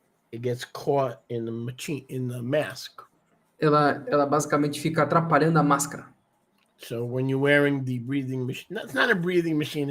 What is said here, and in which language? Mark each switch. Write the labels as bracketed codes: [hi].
[en] it gets caught in the mask. [pt] Ela basicamente fica atrapalhando a máscara. [en] So when you're wearing the breathing machine, it's not a breathing machine.